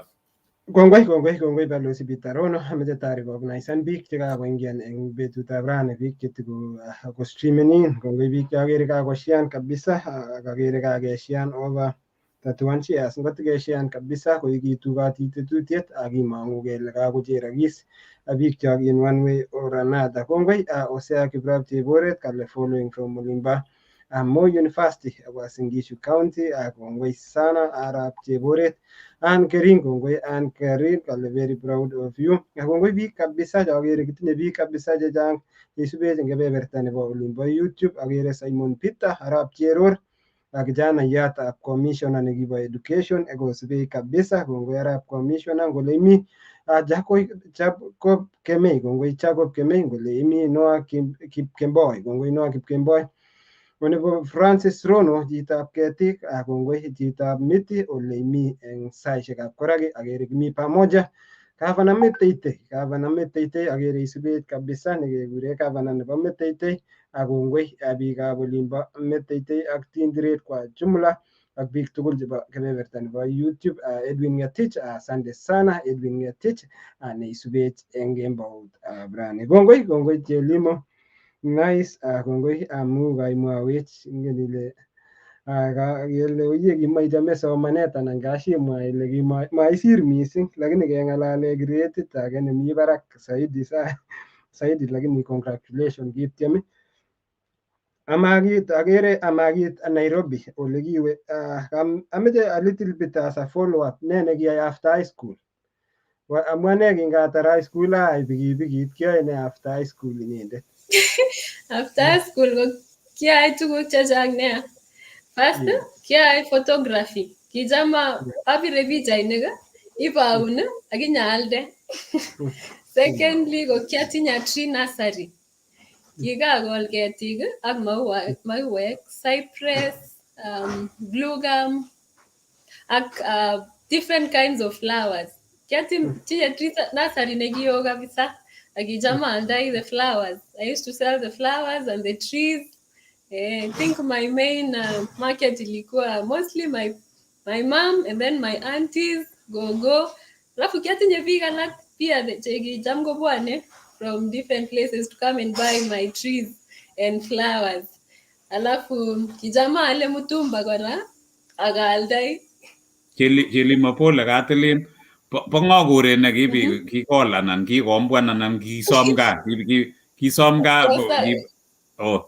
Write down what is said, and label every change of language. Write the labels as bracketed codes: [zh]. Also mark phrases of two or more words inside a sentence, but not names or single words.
[kln] Kongoi Balozi Bitarono, ameche tarikoknaisan biik chekakoingian eng betutab rani, biik chetiko streamen. Kongoi biik chakere kakoshian kabisa, kakere kakeshian [en] over 31 shares. [kln] Ngotikeshian kabisa koikitu katitututiet akimang'u kele kakocherokis biik chok [en] in one way or another. [kln] Kongoi Osea Kiprop Cheboret kale [en] following from [kln] Olimba Moi University Uasin Gishu County. Kongoi sana Arap Cheboret. An Kerin kongoi An Kerin kale [en] very proud of you. [kln] Kongoi biik kabisa chakere kitinye biik kabisa chechang cheisubech eng kebeberta nebo Olimbo YouTube. Akere Simon Peter, Arap Cheror, kijanayatab commissioner nekibo education ekosubei kabisa. Kongoi Arap commissioner ngole imi Jacob Kemei, kongoi Jacob Kemei ngole imi Noah Kipkemboi, kongoi Noah Kipkemboi. Nebo Francis Rono chitab ketik, kongoi chitab miti ole imi eng saishekab koraki, akere kimi pamoja. Gavana Meteitei akere isubet kabisa nekekure gavana nebo Meteitei. Kongoi biikab Olimbo Meteitei ak Tindiret [sw] kwa jumla [kln] ak biik tugul chebo kebeberta nebo YouTube. Edwin Ngetich, [sw] asante sana [kln] Edwin Ngetich neisubet eng kemboutab rani. Kongoi Jelimo. Nice, kongoi amu kaimwawech ingen ile kele oye kimaichame somanet anan kashimwa ile kimaisir mising, lakini keng'alale gradit age nemi barak saidi lakini congratulations kityem Amagit agere amagit Nairobi ole kiwe ameche [en] a little bit as a follow up [kln] ne nekiyai [en] after high school. [kln] Amwane kingatar [en] high school [kln] ai pikipikit kiyoe ne [en] after high school [kln] inyendet. [en] After high school [kln] ko kiayai tuguk chechang nea. First, kiayai photography. Kijama apire pichainik ipaun akinyaalde. Secondly, ko kiatinye [en] tree nursery. [kln] Kikakol ketik ak mauek, [en] cypress, blue gum, ak different kinds of flowers. Kiatinye tree nursery nekio kabisa. [kln] Akijama aldai [en] the flowers. I used to sell the flowers and the trees. I think my main market ilikuwa mostly my mom and then my aunties go. [kln] Alafu kiatinye biik alak pia chekijam kobwane [en] from different places to come and buy my trees and flowers. [kln] Alafu kijama ale mutumba kora akaaldai. Jelimo pole katilin po ngo kuret ne kikol anan kikombwan anan kisom gaa oh